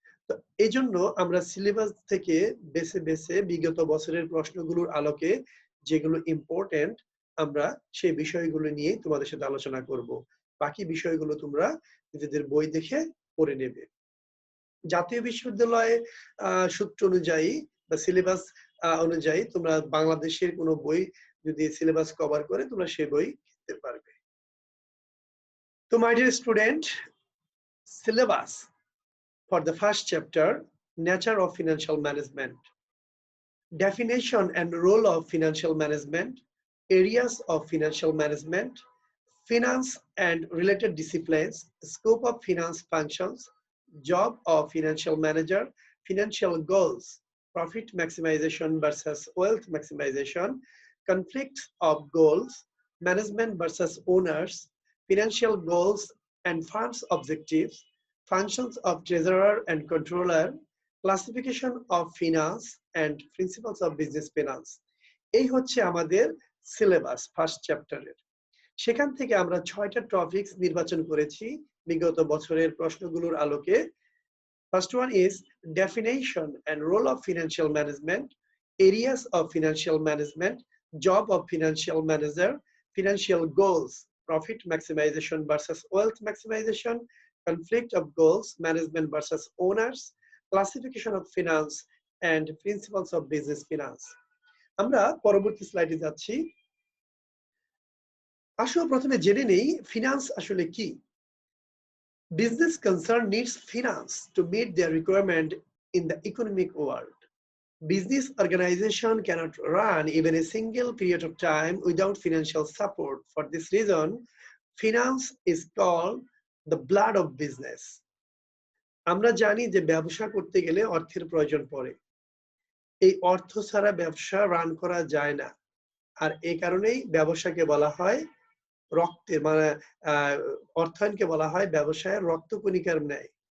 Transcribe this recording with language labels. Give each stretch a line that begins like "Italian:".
Bangla: তো এই জন্য আমরা সিলেবাস থেকে বেছে বেছে বিগত বছরের প্রশ্নগুলোর আলোকে যেগুলো ইম্পর্টেন্ট আমরা সেই বিষয়গুলো নিয়ে তোমাদের সাথে আলোচনা করব। বাকি বিষয়গুলো তোমরা নিজেদের বই দেখে পড়ে নেবে। জাতীয় বিশ্ববিদ্যালয়ে সূত্র অনুযায়ী বা সিলেবাস অনুযায়ী তোমরা বাংলাদেশের কোনো বই যদি সিলেবাস কভার করে তোমরা সেই বই কিনতে পারবে।
English: তো my dear student, syllabus for the first chapter, Nature of Financial Management. Definition and role of financial management, areas of financial management, finance and related disciplines, scope of finance functions, job of financial manager, financial goals, profit maximization versus wealth maximization, conflicts of goals, management versus owners, financial goals and funds objectives, functions of treasurer and controller, classification of finance and principles of business finance.
Bangla: এই হচ্ছে আমাদের syllabus first চ্যাপ্টারের। সেখান থেকে আমরা 6টা topics নির্বাচন করেছি বিগত বছরের প্রশ্নগুলোর আলোকে।
English: First one is definition and role of financial management, areas of financial management, job of financial manager, financial goals, profit maximization versus wealth maximization, conflict of goals, management versus owners, classification of finance, and principles of business finance.
Bangla: আমরা পরবর্তী স্লাইডে যাচ্ছি। আসলে প্রথমে জেনে নেই finance আসলে কি।
English: Business concern needs finance to meet their requirement in the economic world. Business organization cannot run even a single period of time without financial support. For this reason, finance is called the blood of business.
Bangla: আমরা জানি যে ব্যবসা করতে গেলে অর্থের প্রয়োজন পড়ে। এই অর্থ ছাড়া ব্যবসা রান করা যায় না, আর এই কারণেই ব্যবসাকে বলা হয় রক্তের মানে অর্থায়নকে বলা হয় ব্যবসায়ের রক্তকণিকার ন্যায়।